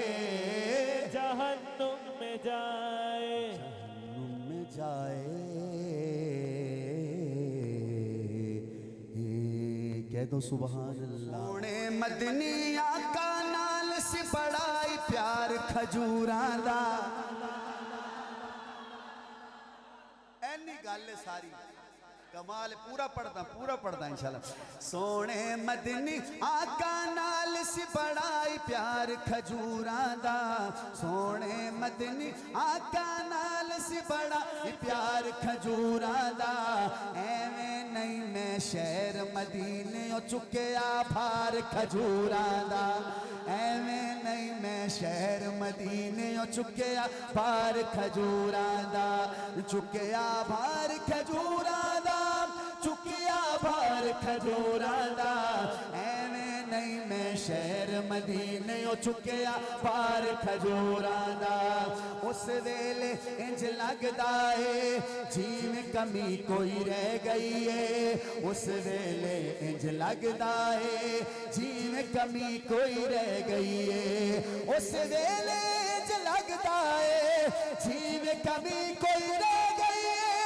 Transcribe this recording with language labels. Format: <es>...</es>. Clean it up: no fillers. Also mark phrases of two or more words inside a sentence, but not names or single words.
<ur>جہنم میں جائے، جہنم میں جائے، کہہ دو</ur> <ar>سبحان اللہ۔</ar> <pa>سونے مدنی آقا نال سی بڑائی پیار کھجوراں دا، اینی گل ساری کمال پورا پڑھتا انشاءاللہ. سونے مدنی آقا نال سی بڑائی پیار کھجوراں دا. سونے مدنی آقا نال سی بڑائی پیار کھجوراں دا. ایویں نہیں میں شہر مدینے او چکیا بھار کھجوراں دا. ایویں نہیں میں شہر مدینے او چکیا بھار کھجوراں دا. چکیا بھار کھجوراں دا. چکیا بھار کھجوراں دا. ایویں نہیں میں شہر مدینے او چکیا بھار کھجوراں دا. اس ویلے انج لگدا ہے جیویں کمی کوئی رہ گئی ہے. اس ویلے انج لگدا ہے جیویں کمی کوئی رہ گئی ہے. اس ویلے انج لگدا ہے جیویں کمی کوئی رہ گئی ہے.</pa>